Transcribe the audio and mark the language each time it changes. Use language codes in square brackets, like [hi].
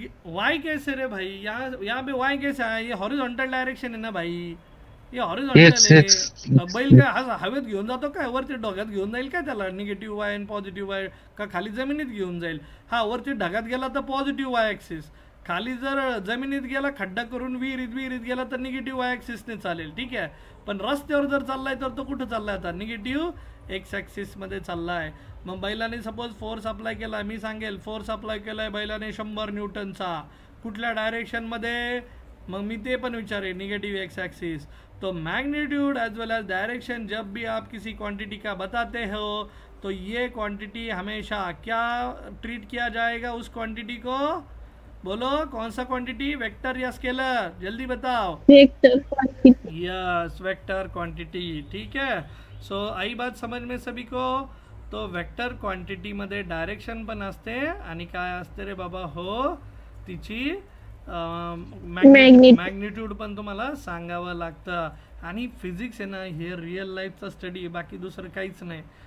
[hi] Y कैसे रे भाई, यहाँ पे वाई कैसे है, ये हॉरिझॉन्टल डायरेक्शन है ना भाई, ये हॉरिझॉन्टल आहे। [mr] बैल काय हवेत घेऊन जातो काय, वरती ढगात घेऊन जाईल काय त्याला, निगेटिव्ह वाय आणि पॉझिटिव्ह वाय, का खाली जमिनीत घेऊन जाईल? हा, वरती ढगात गेला तर पॉझिटिव्ह वाय ॲक्सिस, खाली जर जमिनीत गेला, खड्डा करून विहिरीत गेला तर निगेटिव्ह वाय ॲक्सिसने चालेल, ठीक आहे। पण रस्त्यावर जर चाललाय तर तो कुठं चाललाय, आता निगेटिव्ह एक्स ॲक्सिसमध्ये चाललाय। मग बैलाने सपोज फोर्स अप्लाय केला, मी सांगेल फोर्स अप्लाय केलाय बैलाने 100 न्यूटनचा, कुठल्या डायरेक्शनमध्ये, मग मी ते पण विचारेन, निगेटिव एक्स एक्सिस। [hi] तो magnitude as well as direction जब भी आप किसी क्वांटिटी का बताते हो, तो ये क्वांटिटी हमेशा क्या ट्रीट किया जाएगा, उस क्वांटिटी को बोलो, कौन सा क्वांटिटी, वेक्टर या स्केलर, जल्दी बताओ। Vector quantity. Yes, vector quantity, ठीक है। सो आई बात समझ में सभी को? [mr] तो वेक्टर क्वांटिटी मध्ये डायरेक्शन पण असते, आणि काय असते रे बाबा, हो तिची मॅग्निट्यूड पण तुम्हाला सांगावं लागतं। आणि फिजिक्स आहे ना, हे रिअल लाईफचा स्टडी, बाकी दुसरं काहीच नाही।